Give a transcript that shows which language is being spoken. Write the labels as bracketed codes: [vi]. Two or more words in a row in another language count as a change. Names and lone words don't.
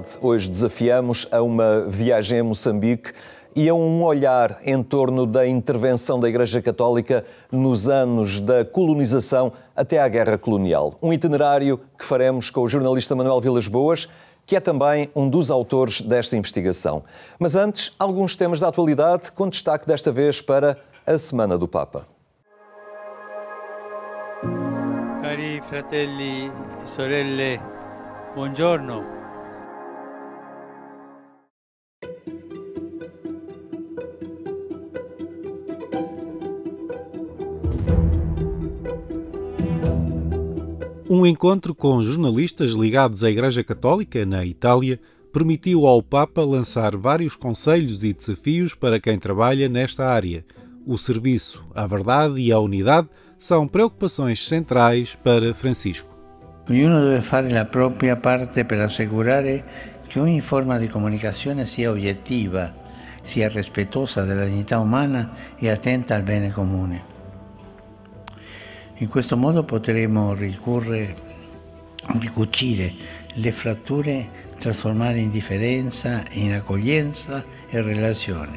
[pt] Hoje desafiamos a uma viagem a Moçambique e a um olhar em torno da intervenção da Igreja Católica nos anos da colonização até à Guerra Colonial. Um itinerário que faremos com o jornalista Manuel Vilas Boas, que é também um dos autores desta investigação. Mas antes, alguns temas da atualidade, com destaque desta vez para a Semana do Papa. [it] Cari fratelli e sorelle, buongiorno. [pt] Um encontro com jornalistas ligados à Igreja Católica, na Itália, permitiu ao Papa lançar vários conselhos e desafios para quem trabalha nesta área. O serviço, a verdade e a unidade são preocupações centrais para Francisco. [it] Ognuno deve fare la propria parte per assicurare che ogni forma di comunicazione sia oggettiva, sia rispettosa della dignità umana e attenta al bene comune. In questo modo potremo ricucire le fratture, trasformare indifferenza in accoglienza e relazione.